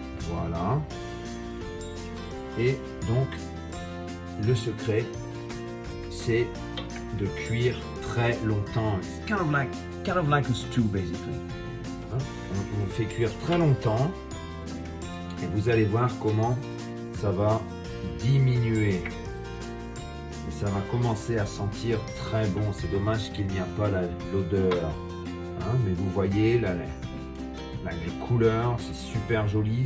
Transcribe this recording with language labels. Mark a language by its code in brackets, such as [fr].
[fr] Voilà. Et donc, le secret, c'est de cuire très longtemps. [en] It's kind of like a stew, basically. Hein? [fr] On le fait cuire très longtemps. Et vous allez voir comment ça va diminuer. Et ça va commencer à sentir très bon. C'est dommage qu'il n'y a pas l'odeur. Hein? Mais vous voyez, là, les couleurs, c'est super joli.